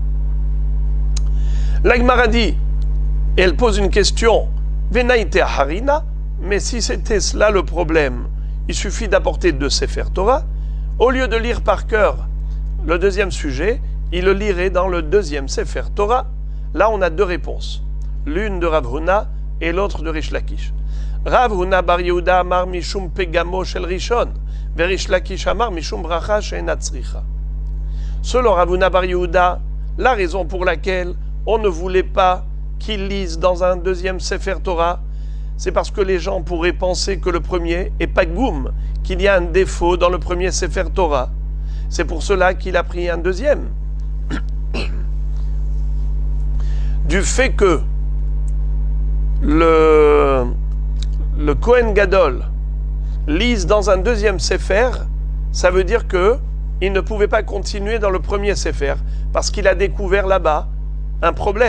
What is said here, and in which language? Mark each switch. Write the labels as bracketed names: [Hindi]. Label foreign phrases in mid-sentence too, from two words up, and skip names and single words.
[French] L'Agmara dit, et elle pose une question, Venaïte Harina, mais si c'était cela le problème, il suffit d'apporter 2 [Hebrew] Sefer Torah, [French] au lieu de lire par cœur le deuxième sujet, il le lirait dans le deuxième [Hebrew] Sefer Torah. [French] Là, on a 2 réponses, l'une de Rav Huna et l'autre de Rish Lakish. [Hebrew] רב הונא בר יהודה אמר משום פגמו של ראשון, וריש לקיש אמר משום ברכה שאינה צריכה. [French] Selon Rav Huna bar Yehuda, la raison pour laquelle on ne voulait pas qu'ils lisent dans un deuxième [Hebrew] Sefer Torah, [French] c'est parce que les gens pourraient penser que le premier est pagoum, qu'il y a un défaut dans le premier Sefer Torah. C'est pour cela qu'il a pris un deuxième. Du fait que le Kohen Gadol lise dans un deuxième Sefer, ça veut dire que il ne pouvait pas continuer dans le premier Sefer, parce qu'il a découvert là-bas un problème.